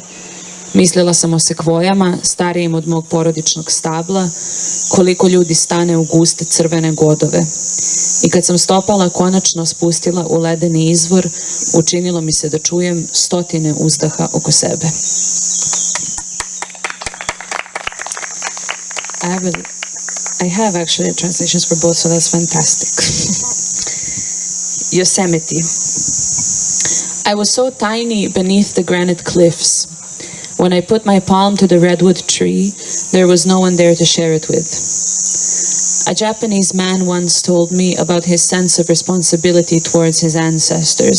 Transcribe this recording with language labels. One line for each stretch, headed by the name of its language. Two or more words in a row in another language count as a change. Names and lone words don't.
Serbian: Mislila sam o sekvojama, starijim od mog porodičnog stabla, koliko ljudi stane u guste crvene godove. I kad sam stopala konačno spustila u ledeni izvor, učinilo mi se da čujem stotine uzdaha oko sebe.
English: I have actually translations for both, so that's fantastic. Yosemite. I was so tiny beneath the granite cliffs. When I put my palm to the redwood tree, there was no one there to share it with. A Japanese man once told me about his sense of responsibility towards his ancestors.